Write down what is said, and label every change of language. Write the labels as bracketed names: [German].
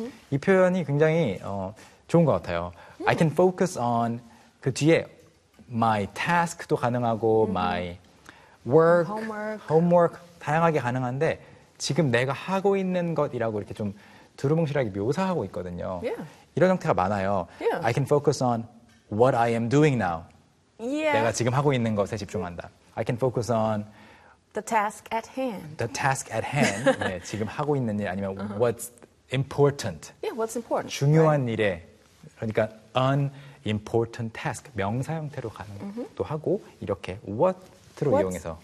[Korean] 이 표현이 굉장히 좋은 것 같아요. [English] I can focus on [Korean] 그 뒤에 [English] my task도 [Korean] 가능하고 [English] my work, homework [Korean] 다양하게 가능한데 지금 내가 하고 있는 것이라고 이렇게 좀 두루뭉실하게 묘사하고 있거든요. [English] Yeah. [Korean] 이런 형태가 많아요. [English] Yeah. I can focus on what I am doing now. Yeah. [Korean] 내가 지금 하고 있는 것에 집중한다. [English] I can focus on the task at hand. The task at hand. 네, [Korean] 지금 하고 있는 일 아니면 [English] uh-huh. what's important. Yeah, what's important. 중요한 right. 일에. 그러니까 an important task. [Korean] 명사 형태로 가는 것도 mm-hmm. 하고 이렇게 what로 이용해서.